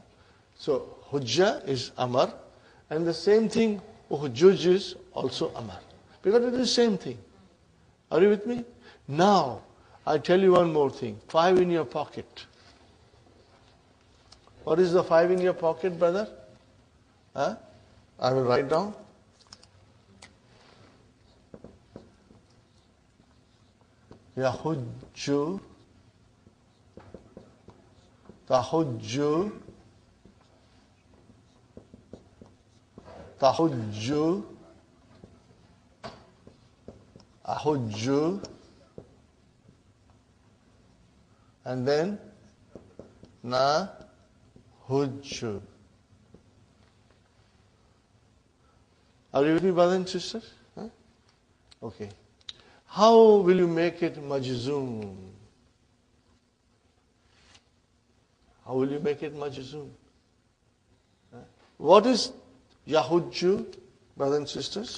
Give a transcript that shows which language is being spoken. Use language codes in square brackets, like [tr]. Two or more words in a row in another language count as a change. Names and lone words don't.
[en] So, Hujjah is Amar, and the same thing, Hujjuj is also Amar. Because it is the same thing. Are you with me? Now, I tell you one more thing. 5 in your pocket. What is the 5 in your pocket, brother? I will write down. [ar] Yahujju, tahujju, tahujju, ahujju, and then na hujju. [en] Are you with me, brothers and sisters? Okay. How will you make it majzoom? How will you make it majzoom? What is Yahujju, brothers and sisters?